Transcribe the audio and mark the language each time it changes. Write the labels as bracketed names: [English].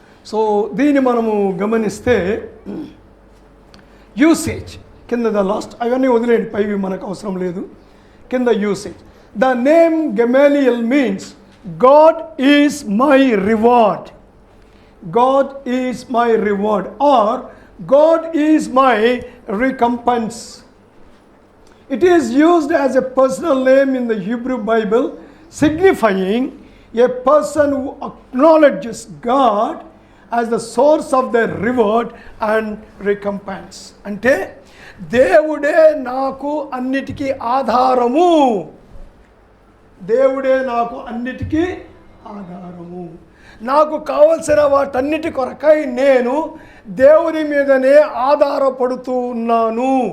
[Telugu] So దీన్ని మనము గమనిస్తే యూసేజ్ కింద [English] the last [Telugu] అవన్నీ వదిలేండి, పైవి మనకు అవసరం లేదు. కింద [English] Usage, the name Gamaliel means God is my reward. God is my reward, or God is my recompense. It is used as a personal name in the Hebrew Bible, signifying a person who acknowledges God as the source of their reward and recompense. [Telugu] అంటే దేవుడే నాకు అన్నిటికీ ఆధారము, దేవుడే నాకు అన్నిటికీ ఆధారము, నాకు కావలసిన వాటన్నిటి కొరకై నేను దేవుని మీదనే ఆధారపడుతూ ఉన్నాను.